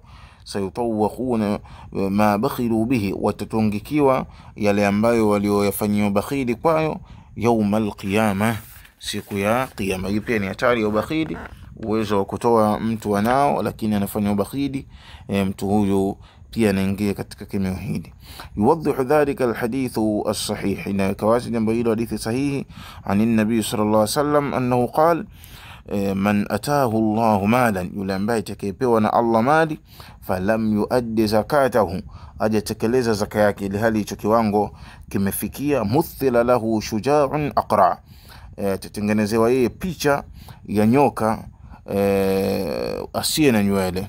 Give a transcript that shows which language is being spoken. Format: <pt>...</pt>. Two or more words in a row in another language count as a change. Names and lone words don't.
<ar>سيطوقون ما بخلوا به,</ar> <sw>watatungikiwa yale ambayo walioyafanyia ubakhili kwayo,</sw> <ar>يوم القيامة,</ar> <sw>siku ya kiyama. Hii pia ni hatari ya ubakhili, uwezo wa kutoa mtu anao lakini anafanya ubakhili, mtu huyu pia anaingia katika kemeo hili.</sw> <ar>يوضح ذلك الحديث الصحيح,</ar> <sw>na kawazi jambo hilo hadithi sahihi</sw> <ar>عن النبي صلى الله عليه وسلم أنه قال من آتاه الله مالا,</ar> <sw>yule ambaye atakayepewa na Allah mali,</sw> <ar>فلم يؤد زكاته,</ar> <sw>hajatekeleza zaka yake, ili hali hicho kiwango kimefikia,</sw> <ar>مثل له شجاع أقرع,</ar> <sw>tutengenezewa yeye picha ya nyoka asiye na nywele.</sw>